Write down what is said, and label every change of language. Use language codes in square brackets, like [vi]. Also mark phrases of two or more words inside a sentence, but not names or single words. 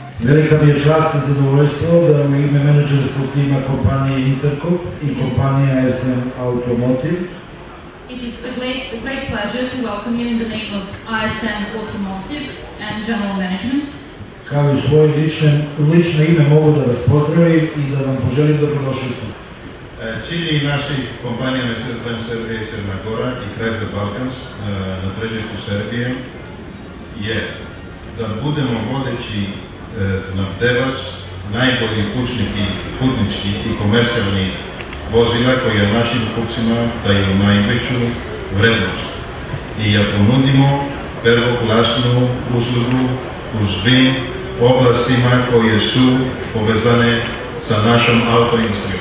[sr] Velika mi je čast i zadovoljstvo da u ime menadžerskog tima kompanije Intercop i kompanije ASM Automotive [en] It is a great pleasure to welcome you in the name of ISM Automotive and General Management. [sr] kao i svoje lično ime mogu da vas pozdravim i da vam poželim dobrodošlicu. Cilj naših kompanija Mercedes-Benz Serbia i Crna Gora i Chrysler Balkans na tržištu Serbije je da budemo vodeći snabdevač najboljih putničkih i komercijalnih vozila koje našim kupcima daju najveću vrednost i ja ponudimo prvoklasnu uslugu u svim oblastima koje su povezane sa našom autoindustrijom.